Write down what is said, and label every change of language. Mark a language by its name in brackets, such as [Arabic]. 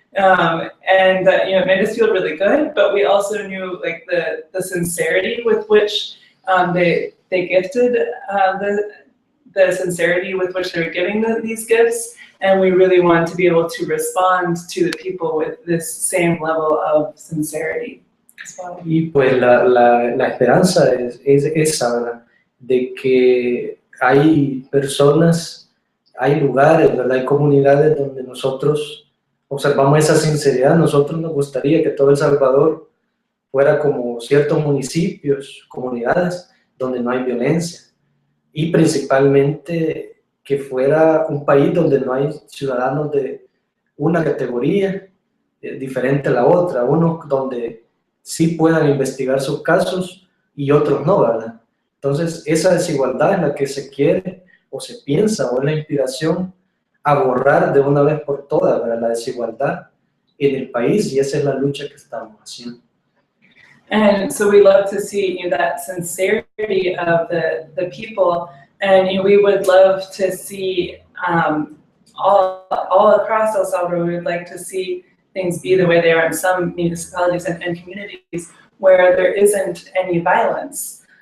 [English] And it made us feel really good, but we also knew like the sincerity with which they gifted, the sincerity with which they were giving these gifts, and we really wanted to be able to respond to the people with this same level of sincerity as well. [Spanish] Y pues la esperanza es esa, ¿verdad? De que hay personas, hay lugares, ¿verdad? Hay comunidades donde nosotros observamos esa sinceridad. Nosotros nos gustaría que todo El Salvador fuera como ciertos municipios, comunidades donde no hay violencia, y principalmente que fuera un país donde no hay ciudadanos de una categoría diferente a la otra, unos donde sí puedan investigar sus casos y otros no, ¿verdad? Entonces esa desigualdad es la que se quiere o se piensa o es la inspiración a borrar de una vez por todas, ¿verdad? La desigualdad en el país, y esa es la lucha que estamos haciendo. [English] And so we love to see that sincerity of the people, and we would love to see all across El Salvador. We would like to see things be the way they are in some municipalities and communities where there isn't any violence.